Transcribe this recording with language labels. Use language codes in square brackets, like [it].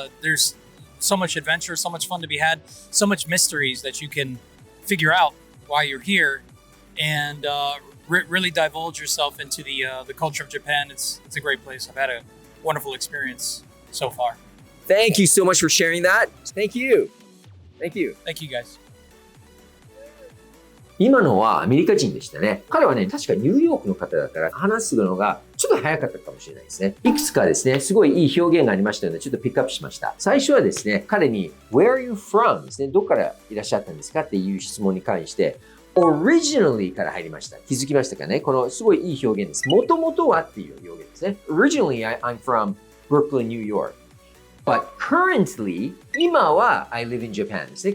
[en] There's so much adventure, so much fun to be had, so much mysteries that you can figure out while you're here, and really divulge yourself into the culture of Japan. It's a great place. I've had a wonderful experience so far. Thank you so much for sharing that. Thank you. Thank you, guys. [ja] 今のはアメリカ人でしたね。彼はね、確かニューヨークの方だから話すのがちょっと早かったかもしれないですね。いくつかですね、すごいいい表現がありましたので、ちょっとピックアップしました。最初はですね、彼に [en] Where are you from? [ja] ですね、どこからいらっしゃったんですかっていう質問に関して、Originally から入りました。気づきましたかね？このすごいいい表現です。もともとはっていう表現ですね。 [en] Originally, I'm from Brooklyn, New York.But currently, [ja] 今は [en] I live in Japan [ja] ですね。